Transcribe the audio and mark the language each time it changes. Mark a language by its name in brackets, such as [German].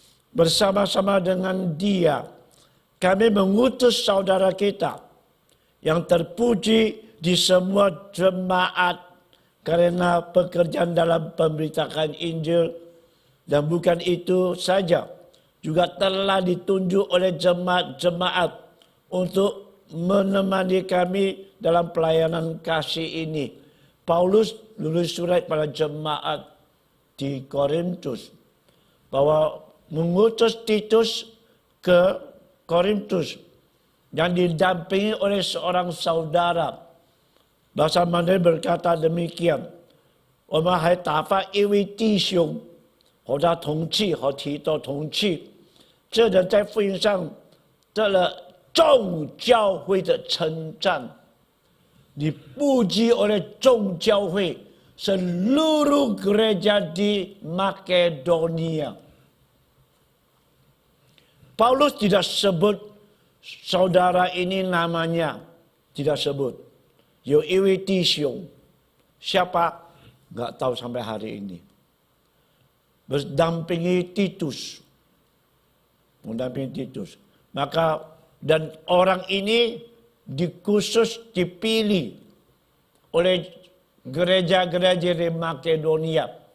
[Indonesian] Bersama-sama dengan dia kami mengutus saudara kita yang terpuji di semua jemaat karena pekerjaan dalam pemberitakan Injil, dan bukan itu saja, juga telah ditunjuk oleh jemaat-jemaat untuk menemani kami dalam pelayanan kasih ini. Paulus menulis surat pada jemaat di Korintus bahwa mengutus Titus ke Korintus yang didampingi oleh seorang saudara. Bahasa Mandarin berkata demikian. [Chinese] 我们还打发一位弟兄和他同去，和提多同去。这人在福音上得了众教会的称赞。 [Indonesian] Dipuji oleh 众教会 seluruh gereja di Makedonia. Paulus tidak sebut saudara ini namanya, tidak sebut. [Chinese] 有一位弟兄, [Indonesian] siapa? Enggak tahu sampai hari ini. Berdampingi Titus. Mendampingi Titus. Maka dan orang ini dipilih oleh gereja-gereja di Makedonia.